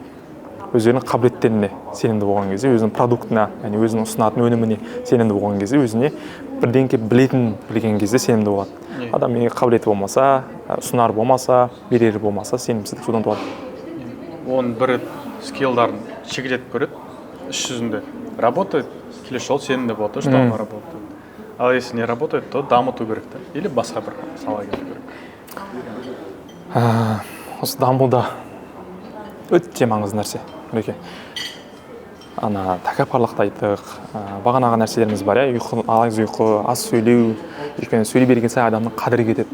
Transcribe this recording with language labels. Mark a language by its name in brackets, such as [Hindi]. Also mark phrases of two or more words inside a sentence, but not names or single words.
[Kazakh] Өзінің қабілеттеріне сенімді болған кезде, өзінің продуктына, яғни өзінің ұсынатын өніміне сенімді болған кезде, өзіне бірдеңке білген кезде сенімді болады. Адам неге қабілеті болмаса, ұсынар болмаса, берері болмаса, сенімсіздік содан туады. Оның бір скиллдарын шегелетіп көреді, іс жүзінде работает, келесі жолы сенімді болады, [Russian] что он работает. А если не работает, то [Kazakh] дамыту керек та, или басқа бір сала кету керек. Осы дамуда өте маңызды нәрсе. Мінекей. Ана тәкаппарлықты айттық, бағанағы нәрселеріміз бар, ұйқы, аңыз ұйқы, аз сөйлеу, өйткені сөйлей берген сайын адамның қадірі кетеді.